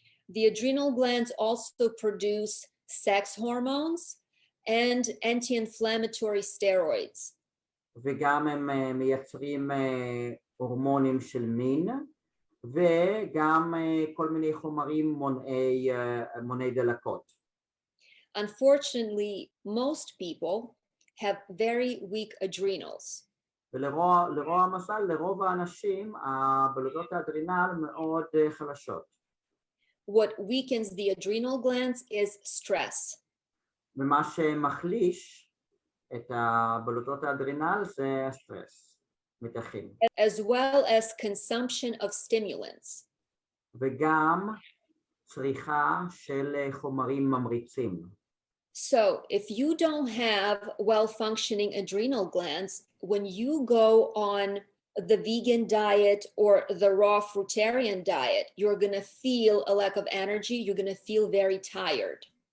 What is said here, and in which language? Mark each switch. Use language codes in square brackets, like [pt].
[en] The adrenal glands also produce sex hormones and anti-inflammatory steroids. [he] וגם הם מייצרים הורמונים של מין, וגם כל מיני חומרים מונעי דלקות. [en] Unfortunately, most people have very weak adrenals. [he] ולרוע המזל, לרוב האנשים, הבלוטות האדרינל מאוד חלשות. [en] What weakens the adrenal glands is stress. [he] ומה שמחליש את הבלוטות האדרנל זה סטרס, מתחים. [en] as well as consumption of stimulants. [he] וגם צריכה של חומרים ממריצים. [en] So if you don't have well-functioning adrenal glands, when you go on the vegan diet or the raw fruitarian diet, you're going to feel a lack of energy, you're going to feel very tired.